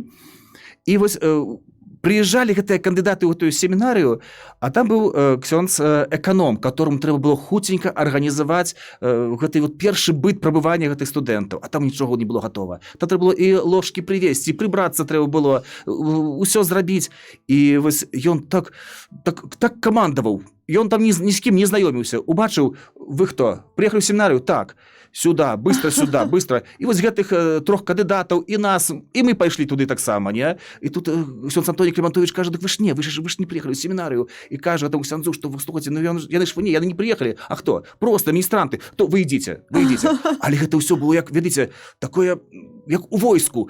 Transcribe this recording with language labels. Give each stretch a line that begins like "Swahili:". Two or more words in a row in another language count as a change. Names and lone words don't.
Belarusian: І вось прыязджалі гэтыя кандыдаты ў тую семінарыю, а там быў ксёндз эканом, которому трэба было хуценька арганізаваць гэты першы быт прабывання гэтых студэнтаў, а там нічога не было гатова. Там трэба было і ложкі прывезці, і прыбрацца трэба было, усё зрабіць. І вось ён так камандаваў. Ён там ні з кім не знаёміўся. Убачыў, вы хто? Прыехалі ў семінарыю?
Russian: Так. Сюда, быстро.
Belarusian: І вось гэтых 3 кандыдатаў і нас, і мы пайшлі туды таксама, не? І тут ксёндз Антоній Клімантович кажа, дык вы ж не прыехалі ў семінарыю. І кажа таму ксяндзу, што вы слухайце, яны не прыехалі. А хто? Проста міністранты. То вы ідзіце. Але гэта ўсё было, як, ведаеце, такое, як у войску.